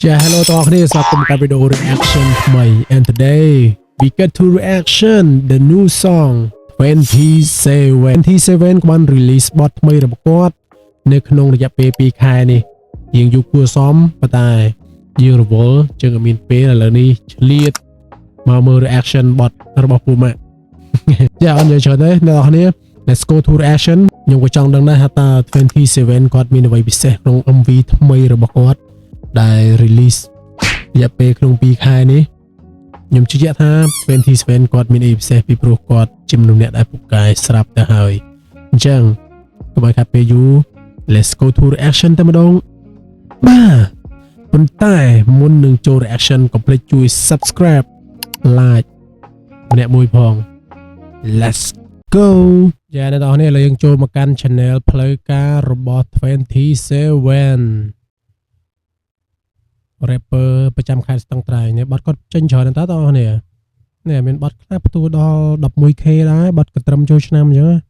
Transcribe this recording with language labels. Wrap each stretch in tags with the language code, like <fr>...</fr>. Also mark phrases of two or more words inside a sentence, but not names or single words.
<km>Hello តោះគ្នាស្វាគមន៍មកកាន់វីដេអូ reaction ថ្មី</km> <en>and today we get to reaction the new song</en> <km>27 បាន release បទថ្មីរបស់គាត់នៅក្នុងរយៈពេល2ខែនេះយើងយូរគួរសមប៉ុន្តែយើងរវល់ជាងមាន ពេលឥឡូវនេះឆ្លៀតមកមើល reaction បទរបស់ពូម៉ាក់អត់និយាយច្រើនទេអ្នកនរគ្នា</km> <en>let's go to reaction</en> <km>ខ្ញុំក៏ចង់ដឹងដែរថា27គាត់មានអ្វីពិសេស ក្នុង MV ថ្មីរបស់គាត់ដែល release រយៈពេលក្នុង2ខែនេះខ្ញុំជឿជាក់ថា27គាត់មានអីពិសេសពីព្រោះគាត់ជាមនុស្សអ្នកដែលពូកែស្រាប់ទៅហើយអញ្ចឹងកុំឲ្យខាត់ពេលយូរ</km> <en>let's go to reaction</en> <km>តែម្ដងបាទប៉ុន្តែមុននឹងចូល reaction កុំភ្លេចជួយ</km> <en>subscribe like</en> <km>ម្នាក់មួយផង</km> <en>let's go</en> <km>យ៉ាអ្នកនរគ្នាឥឡូវយើងចូលមកកាន់ channel ផ្លូវការរបស់ 27 rapper ប្រចាំខេត្តស្ទឹងត្រែងនេះបទគាត់ចេញច្រើនណាស់តើបងប្អូននេះមានបទខ្លះផ្ទុះដល់ 11k ដែរបទក៏ត្រឹមចូលឆ្នាំអញ្ចឹង</km>